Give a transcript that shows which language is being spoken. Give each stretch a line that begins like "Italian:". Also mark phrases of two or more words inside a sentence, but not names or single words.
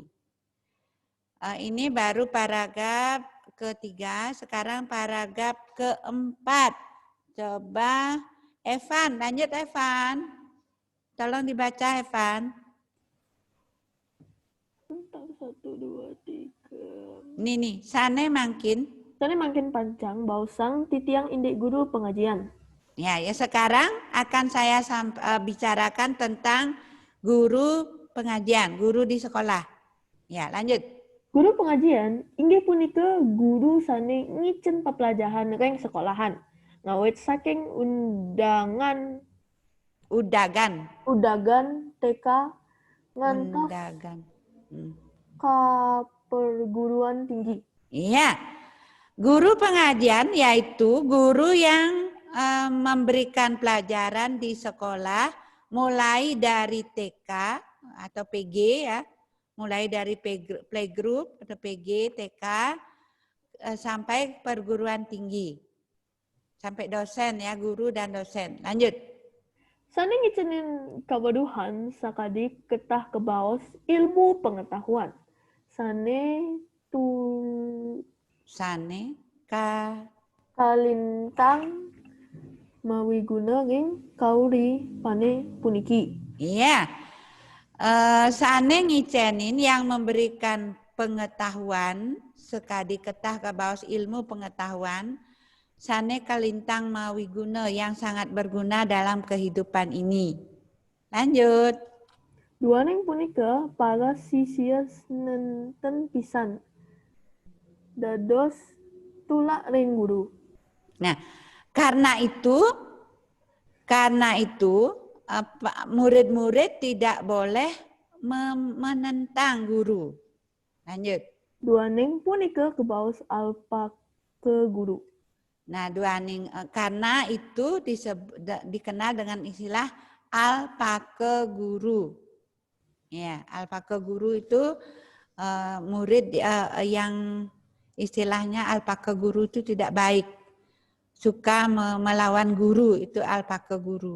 Indonesian: Ini baru paragraf ketiga, sekarang paragraf keempat. Coba Evan, lanjut Evan. Tolong dibaca Evan. 1, 2, 3. Nih,
Balinese: sane makin. Sane makin panjang, bausang titiang indik guru pengajian.
Indonesian: Ya, sekarang akan saya bicarakan tentang guru pengajian, guru di sekolah. Ya, lanjut.
Balinese: Guru pengajian inggih punika guru sane ngicen pepelajaran reng sekolahan. Ngawit saking udagan TK ngantos ka perguruan tinggi.
Indonesian: Iya. Guru pengajian yaitu guru yang memberikan pelajaran di sekolah mulai dari TK atau PG ya. Mulai dari playgroup atau PG, TK, sampai perguruan tinggi. Sampai dosen ya, guru dan dosen. Lanjut.
Balinese: Sane ngicenin kawaduhan sakadik ketah kebaos ilmu pengetahuan. Kalintang mawiguna ing kauri pane puniki.
Indonesian: Iya.
Balinese: Sane ngicenin
Indonesian: yang memberikan pengetahuan,
Balinese: sekadi ketah kebaos
Indonesian: ilmu pengetahuan,
Balinese: sane kalintang mawiguna
Indonesian: yang sangat berguna dalam kehidupan ini. Lanjut.
Balinese: Duaning punika para sisya nenten pisan. Dados tulak ring guru.
Indonesian: Nah, karena itu murid-murid tidak boleh menentang guru. Lanjut.
Balinese: Duaning punika kebaos alpa ke guru.
Indonesian: Nah, duaning karena itu dikenal dengan istilah alpaka guru. Ya, alpaka guru itu murid yang istilahnya alpaka guru itu tidak baik. Suka melawan guru, itu alpaka guru.